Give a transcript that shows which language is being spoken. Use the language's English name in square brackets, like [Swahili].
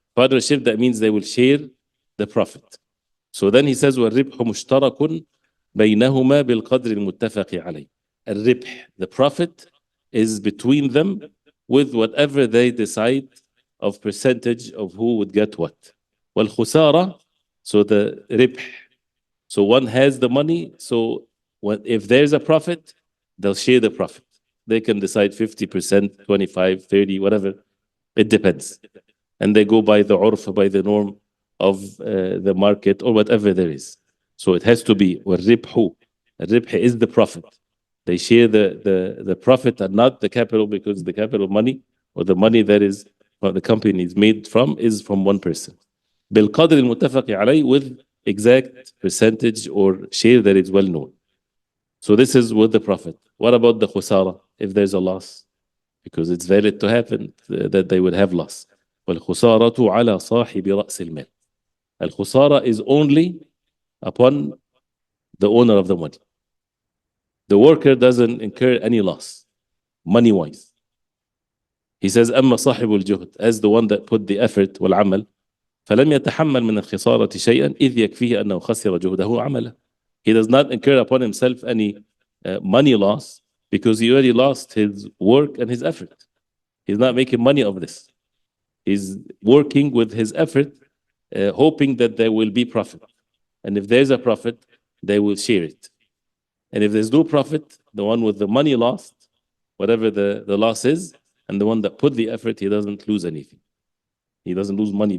[English] Partnership, that means they will share the profit. So then he says [Arabic] والربح مشترك بينهما بالقدر المتفق عليه. [English] الربح, the profit, is between them with whatever they decide of percentage of who would get what. والخسارة, so the ربح, so one has the money, so if there's a profit, they'll share the profit. They can decide 50%, 25, 30, whatever. It depends. And they go by the urf, by the norm of the market or whatever there is. So it has to be والربح. الربح is the profit. They share the profit and not the capital, because the capital money or the money that is what the company is made from is from one person. [Arabic] بالقدر المتفق عليه, [English] with exact percentage or share that is well known. So this is with the profit. What about the khusara? If there's a loss, because it's valid to happen that they would have loss. [Arabic] والخسارة على صاحب رأس المال. [English] الخسارة is only upon the owner of the money. The worker doesn't incur any loss, money-wise. He says, [Arabic] أما صاحب الجهد, [English] as the one that put the effort [Arabic] والعمل, فلم يتحمل من الخسارة شيئا إذ يكفيه أنه خسر جهده وعمله. [English] He does not incur upon himself any money loss, because he already lost his work and his effort. He's not making money of this. He's working with his effort, hoping that there will be profit. And if there's a profit, they will share it. And if there's no profit, the one with the money lost, whatever the loss is, and the one that put the effort, he doesn't lose anything. He doesn't lose money.